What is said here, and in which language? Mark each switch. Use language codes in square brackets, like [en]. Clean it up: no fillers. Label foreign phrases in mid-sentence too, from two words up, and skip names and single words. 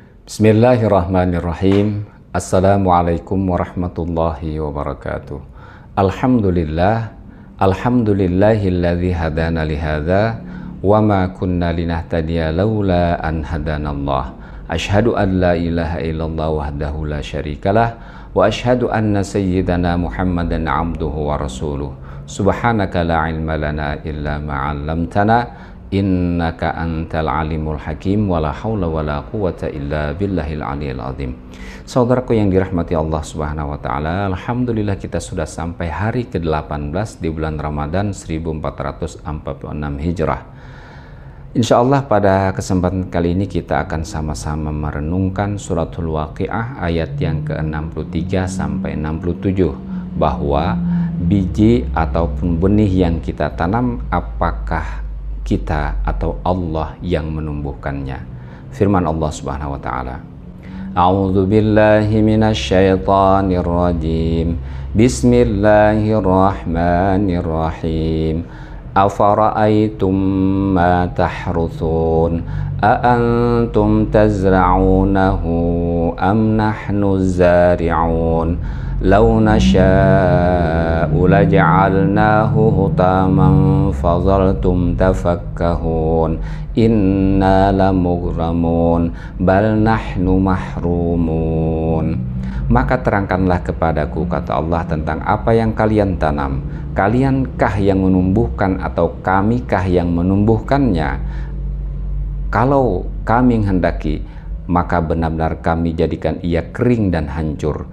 [ar] بسم الله الرحمن الرحيم. السلام عليكم ورحمة الله وبركاته. الحمد لله الذي هدانا لهذا وما كنا لنهتدي لولا أن هدانا الله. أشهد أن لا إله إلا الله وحده لا شريك له وأشهد أن سيدنا محمدا عبده ورسوله. سبحانك لا علم لنا إلا ما علمتنا إنك أنت العليم الحكيم ولا حول ولا قوة إلا بالله العلي العظيم. [id] Saudaraku yang dirahmati Allah [ar] سبحانه وتعالى, [id] alhamdulillah kita sudah sampai hari ke-18 di bulan Ramadan 1446 Hijrah. Insyaallah pada kesempatan kali ini kita akan sama-sama merenungkan suratul Waqiah ayat yang ke-63 sampai 67, bahwa biji ataupun benih yang kita tanam, apakah kita atau Allah yang menumbuhkannya. Firman Allah [ar] سبحانه وتعالى، أعوذ بالله من الشيطان الرجيم. بسم الله الرحمن الرحيم. أفرأيتم ما تحرثون أأنتم تزرعونه أم نحن الزارعون لو نشاء لجعلناه حطاما فظلتم تفكهون إنا لمغرمون بل نحن محرومون. [id] Maka terangkanlah kepadaku, kata Allah, tentang apa yang kalian tanam. Kaliankah yang menumbuhkan atau kamikah yang menumbuhkannya? Kalau kami menghendaki, maka benar-benar kami jadikan ia kering dan hancur.